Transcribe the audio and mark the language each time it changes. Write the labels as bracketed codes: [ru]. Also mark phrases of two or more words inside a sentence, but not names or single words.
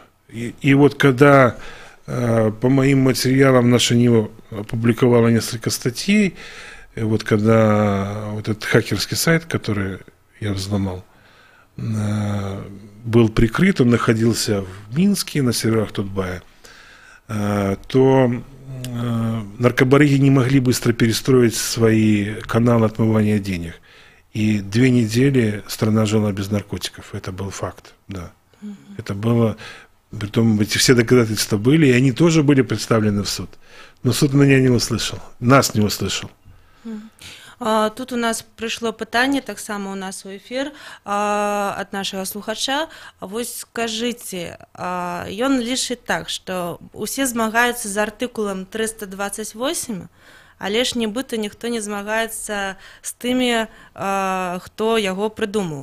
[ru] И вот когда по моим материалам наша НИО опубликовала несколько статей, вот когда вот этот хакерский сайт, который я взломал, был прикрыт, он находился в Минске на серверах Тутбая, то наркобарыги не могли быстро перестроить свои каналы отмывания денег. И 2 недели страна жила без наркотиков. Это был факт, да. Это было... Притом эти все доказательства были, и они тоже были представлены в суд. Но суд меня не услышал, нас не услышал. [be] Тут у нас прыйшло пытанне таксама ў нас у эфір ад нашага слухача. Вось скажыце, ён лічыць так, што усе змагаюцца з артыкулам 328, але ж нібыта ніхто не змагаецца з тымі, хто яго прыдумаў.